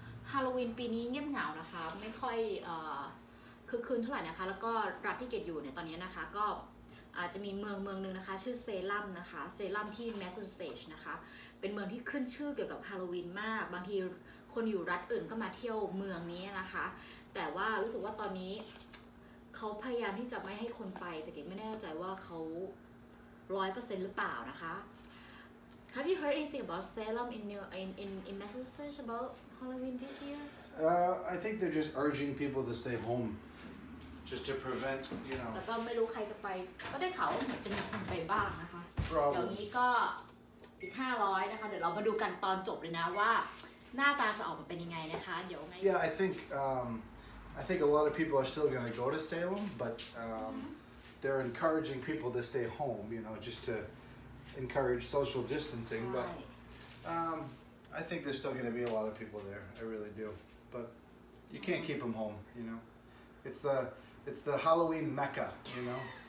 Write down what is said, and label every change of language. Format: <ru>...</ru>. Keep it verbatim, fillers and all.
<th>ฮาโลวีนปีนี้เงียบเหงานะคะไม่ค่อยคึกคืนเท่าไหร่นะคะแล้วก็รัฐที่เกตอยู่เนี่ยตอนนี้นะคะก็อาจจะมีเมืองเมืองนึงนะคะชื่อเซรัมนะคะเซรัมที่แมสซาชูเซตส์นะคะเป็นเมืองที่ขึ้นชื่อเกี่ยวกับฮาโลวีนมากบางทีคนอยู่รัฐอื่นก็มาเที่ยวเมืองนี้นะคะแต่ว่ารู้สึกว่าตอนนี้ เขาพยายามที่จะไม่ให้คนไปแต่เกตไม่แน่ใจว่าเขา ร้อยเปอร์เซ็นต์ หรือเปล่านะคะ</th> <en>Have you heard anything about Salem in New in in in Massachusetts about Halloween this year? Uh, I think they're just urging people to stay home, just to prevent, you know.</en> <th>แล้วก็ไม่รู้ใครจะไปก็ได้ข่าวว่าจะมีคนไปบ้างนะคะเดี๋ยวนี้ก็อีกห้าร้อยนะคะเดี๋ยวเรามาดูกันตอนจบเลยนะว่าหน้าตาจะออกมาเป็นยังไงนะคะเดี๋ยวไง</th> <en>Yeah, I think um, I think a lot of people are still going to go to Salem, but um, mm-hmm. they're encouraging people to stay home, you know, just to encourage social distancing. But um. I think there's still going to be a lot of people there. I really do. But you can't keep them home, you know. It's the it's the Halloween Mecca, you know.</en>